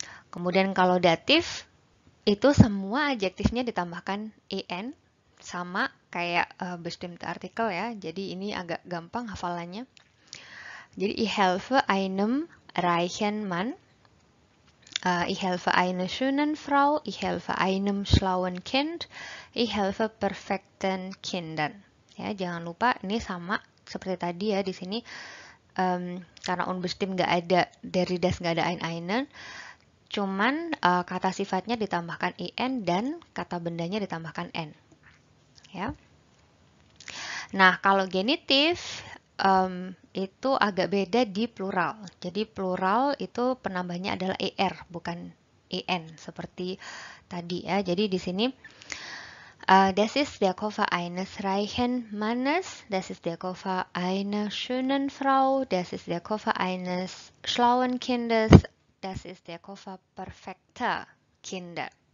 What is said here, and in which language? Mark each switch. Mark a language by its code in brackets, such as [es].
[id] Kemudian kalau datif, itu semua adjektifnya ditambahkan en, sama kayak bestimmte artikel ya. Jadi ini agak gampang hafalannya. Jadi ich helfe einem reichen Mann. [de] Ich helfe eine schönen Frau, ich helfe einem schlauen Kind, ich helfe perfekten Kindern. [id] Ya, jangan lupa ini sama seperti tadi ya di sini karena unbestimmt nggak ada dari das nggak ada einen, cuman kata sifatnya ditambahkan in dan kata bendanya ditambahkan n. Ya. Nah, kalau genitif itu agak beda di plural. Jadi plural itu penambahnya adalah er, bukan en seperti tadi ya. [de] Jadi di sini das ist der Koffer eines reichen Mannes, das ist der Koffer einer schönen Frau, das ist der Koffer eines schlauen Kindes, das ist der Koffer perfekter Kinder.